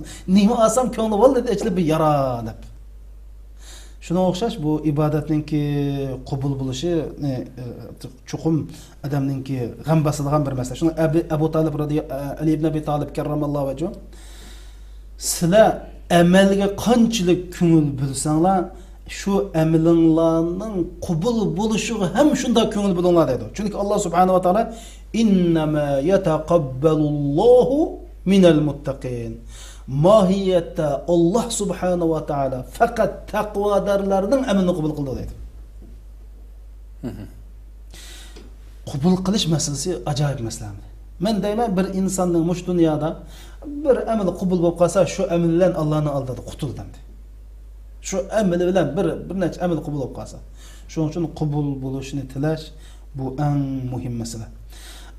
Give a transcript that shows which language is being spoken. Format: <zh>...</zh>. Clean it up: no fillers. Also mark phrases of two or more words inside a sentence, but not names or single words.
<uz>Nima olsam ko'ngli bo'ldi deb bir yara deb. Shuna o'xshash bu ibodatninki qabul bo'lishi chuqum odamninki g'am basilgan bir masala. Shuni Abu Talib Ali ibn Abi Talib</uz> <ar>كرم الله وجهه</ar> <uz>sizlar amalga qanchalik ko'ngil bo'lsanglar, şu amalinglarning qabul bo'lishiga ham shunda ko'ngil bo'linglar dedi.</uz> <ar>Chunki الله سبحانه وتعالى إنما يتقبل الله من المتقين.</ar> <uz>Mahiyatda Allah</uz> <ar>سبحانه وتعالى</ar> <uz>fakat taqvodorlarning amalini qabul qildi dedi. Qabul qilish masalasi ajoyib masala. Men deyman bir insonning mush dunyoda bir amal qabul bo'lib qolsa, shu amal bilan Allohning oldida qutuldim. Shu amal bilan bir necha amal qabul bo'lib qolsa, shuning uchun qabul bo'lishini tilash bu eng muhim masala.</uz>